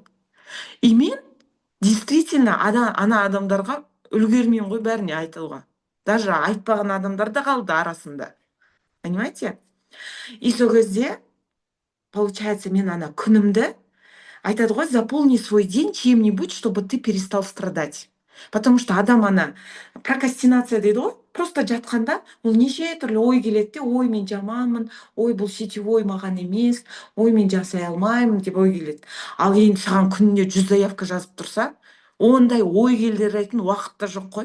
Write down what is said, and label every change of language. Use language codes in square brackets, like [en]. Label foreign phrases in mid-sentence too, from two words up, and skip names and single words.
[kk] И мен действительно ана адамдарға үлгермеймін ғой бәріне айтуға. Даже айтпаған адамдар да қалды арасында. Понимаете? И сол кезде, получается, мен ана күнімді, айтады ғой, [ru] заполни свой день чем-нибудь, чтобы ты перестал страдать. Потому что [kk] адам ана прокрастинация дейді ғой, просто жатқанда ол неше түрлі ой келеді де, ой, мен жаманмын, ой, бұл сетевой маған емес, ой, мен жасай алмаймын деп ой келеді. Ал енді саған күніне 100 заявка жазып тұрса, ондай ой келдіретін уақыт та жоқ қой.